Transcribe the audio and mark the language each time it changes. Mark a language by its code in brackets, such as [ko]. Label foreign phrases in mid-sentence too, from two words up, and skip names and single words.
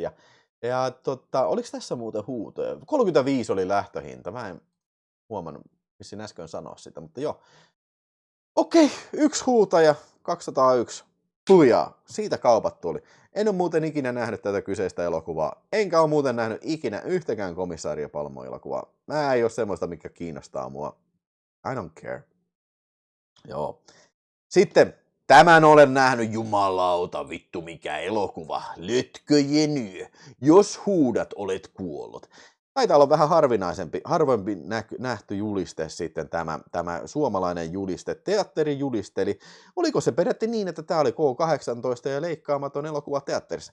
[fi] Ja oliko tässä muuten huutoja? 35 oli lähtöhinta, mä en huomannut, missin äsken sanoa sitä, mutta joo. Okei, yksi huutaja, 201. Lujaa, siitä kaupat tuli. En ole muuten ikinä nähnyt tätä kyseistä elokuvaa, enkä ole muuten nähnyt ikinä yhtäkään Komissario Palmu-elokuvaa. Mä ei ole semmoista, mikä kiinnostaa mua. [en] I don't care. [fi] Joo. Sitten tämän olen nähnyt, jumalauta, vittu mikä elokuva. Lötköjen yö. Jos huudat, olet kuollut. Taitaa olla vähän harvempi nähty juliste sitten tämä suomalainen juliste, teatterijuliste, eli oliko se peräti niin, että tämä oli K18 ja leikkaamaton elokuva teatterissa.